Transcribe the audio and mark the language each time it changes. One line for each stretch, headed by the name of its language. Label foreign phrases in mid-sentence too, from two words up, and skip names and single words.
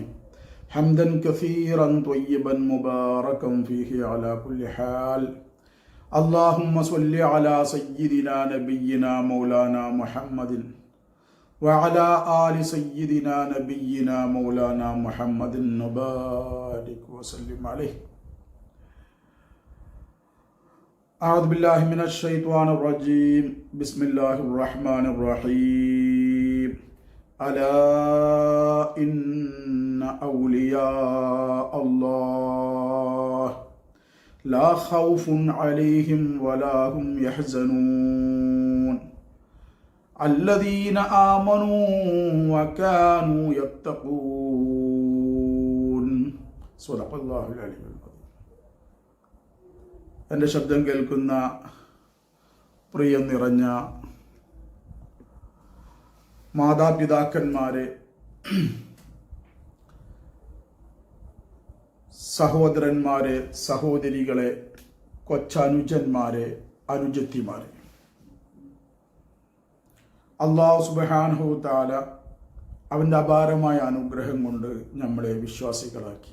Arabic: حمدا كثيرا طيبا مباركا فيه على كل حال. اللهم صل على سيدنا نبينا مولانا محمد وعلى آل سيدنا نبينا مولانا محمد وبارك وسلم عليه. أعوذ بالله من الشيطان الرجيم. بسم الله الرحمن الرحيم. ألا إن أولياء الله لا خوف عليهم ولا هم يحزنون الذين آمنوا وكانوا يتقون. صدق الله العلي العظيم.
Malayalam: എൻ്റെ ശബ്ദം കേൾക്കുന്ന പ്രിയം നിറഞ്ഞ മാതാപിതാക്കന്മാരെ, സഹോദരന്മാരെ, സഹോദരികളെ, കൊച്ചനുജന്മാരെ, അനുജത്തിമാരെ,
Arabic: الله سبحانه وتعالى
Malayalam: അവൻ്റെ അപാരമായ അനുഗ്രഹം കൊണ്ട് നമ്മളെ വിശ്വാസികളാക്കി.